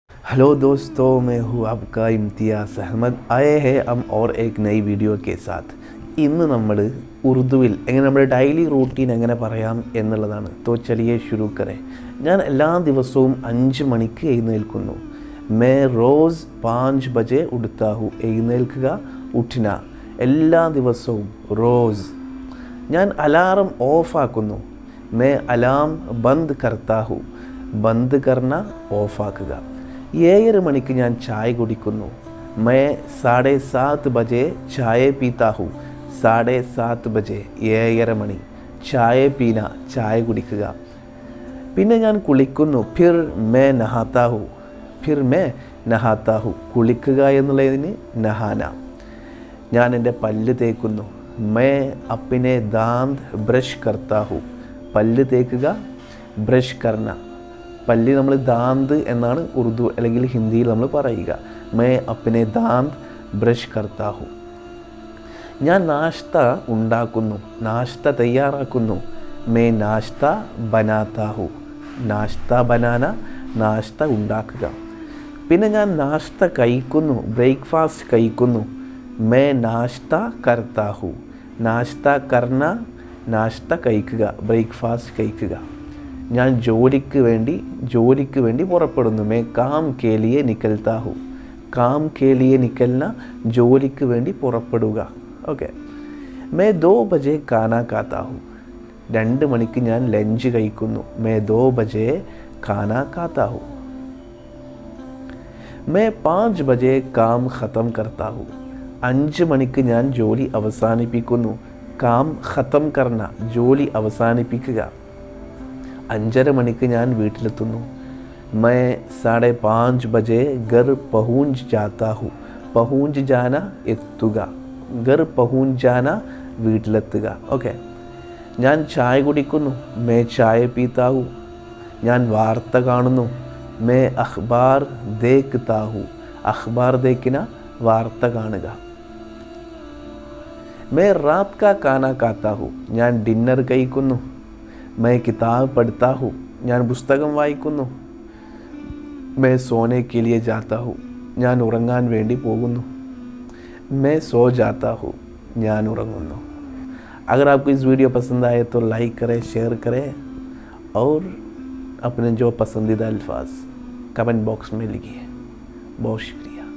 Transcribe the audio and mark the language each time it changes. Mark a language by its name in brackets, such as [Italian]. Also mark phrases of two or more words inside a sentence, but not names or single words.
[Hindi] हेलो दोस्तों, मैं हूँ आपका इम्तियाज़ अहमद। आए हैं हम और एक नई വീഡിയോ के साथ. [Malayalam] ഇന്ന് നമ്മൾ ഉറുദുവിൽ എങ്ങനെ നമ്മുടെ ഡെയിലി റൂട്ടീൻ എങ്ങനെ പറയാം എന്നുള്ളതാണ്. [Hindi] तो चलिए शुरू करें. [Malayalam] ഞാൻ എല്ലാ ദിവസവും 5 മണിക്ക് എഴുന്നേൽക്കുന്നു. [Hindi] मैं रोज़ 5 बजे उठता हूँ. [Malayalam] എഴുന്നേൽക്കുക, ഉഠ്ന. എല്ലാ ദിവസവും റോസ്. ഞാൻ അലാറം ഓഫാക്കുന്നു. [Hindi] मैं अलाम बंद करता हूँ. बंद करना [Malayalam] ഓഫാക്കുക. 7 മണിക്ക് ഞാൻ ചായ കുടിക്കുന്നു. [Hindi] मैं 7:30 बजे चाय पीता हूँ. [Malayalam] 7:30 बजे 7:30 മണി. [Hindi] चाय पीना, [Malayalam] ചായ കുടിക്കുക. പിന്നെ ഞാൻ കുളിക്കുന്നു. [Hindi] फिर मैं नहाता हूँ. फिर मैं नहाता हूँ. [Malayalam] കുളിക്കുക എന്നുള്ളതിന് നഹാന. ഞാൻ എൻ്റെ പല്ല് തേക്കുന്നു. [Hindi] मैं अपने दांत ब्रश करता हूँ. [Malayalam] പല്ല് തേക്കുക, [Hindi] ब्रश करना. [Malayalam] പല്ല് നമ്മൾ ദാന്ത് എന്നാണ് ഉറുദു അല്ലെങ്കിൽ ഹിന്ദിയിൽ നമ്മൾ പറയുക. [Hindi] मैं अपने दांत ब्रश करता हूँ. [Malayalam] ഞാൻ നാഷ്ത ഉണ്ടാക്കുന്നു, നാഷ്ത തയ്യാറാക്കുന്നു. [Hindi] मैं नाश्ता बनाता हूँ. नाश्ता बनाना, [Malayalam] നാഷ്ത ഉണ്ടാക്കുക. പിന്നെ ഞാൻ നാഷ്ത കഴിക്കുന്നു, ബ്രേക്ക്ഫാസ്റ്റ് കഴിക്കുന്നു. [Hindi] मैं नाश्ता करता हूँ. नाश्ता करना, [Malayalam] നാഷ്ത കഴിക്കുക, ബ്രേക്ക്ഫാസ്റ്റ് കഴിക്കുക. ഞാൻ ജോലിക്ക് വേണ്ടി പുറപ്പെടുന്നു. [Hindi] मैं काम के लिए निकलता हूँ. काम के लिए निकलना, [Malayalam] ജോലിക്ക് വേണ്ടി പുറപ്പെടുക. ഓക്കെ. [Hindi] मैं 2 बजे खाना खाता हूँ. [Malayalam] 2 മണിക്ക് ഞാൻ ലഞ്ച് കഴിക്കുന്നു. [Hindi] मैं 2 बजे खाना खाता हूँ. मैं 5 बजे काम ख़त्म करता हूँ. [Malayalam] 5 മണിക്ക് ഞാൻ ജോലി അവസാനിപ്പിക്കുന്നു. [Hindi] काम ख़त्म करना, [Malayalam] ജോലി അവസാനിപ്പിക്കുക. 5:30 മണിക്ക് ഞാൻ വീട്ടിലെത്തുന്നു. [Hindi] मैं 5:30 बजे घर पहुँच जाता हूँ. पहुँच जाना, എത്തുക. घर पहुँच जाना, [Malayalam] വീട്ടിലെത്തുക. ഓക്കെ. ഞാൻ ചായ കുടിക്കുന്നു. [Hindi] मैं चाय पीता हूँ. [Malayalam] ഞാൻ വാർത്ത കാണുന്നു. [Hindi] मैं अखबार देखता हूँ. अखबार देखना, [Malayalam] വാർത്ത കാണുക. [Hindi] मैं रात का खाना खाता हूँ. [Malayalam] ഞാൻ ഡിന്നർ കഴിക്കുന്നു. [Hindi] मैं किताब पढ़ता हूँ. [Malayalam] ഞാൻ പുസ്തകം വായിക്കുന്നു. [Hindi] मैं सोने के लिए जाता हूँ. [Malayalam] ഞാൻ ഉറങ്ങാൻ വേണ്ടി പോകുന്നു. [Hindi] मैं सो जाता हूँ. [Malayalam] ഞാൻ ഉറങ്ങുന്നു. [Hindi] अगर आपको इस वीडियो पसंद आए तो लाइक करें, शेयर करें और अपने जो पसंदीदा अल्फाज कमेंट बॉक्स में लिखिए. बहुत शुक्रिया.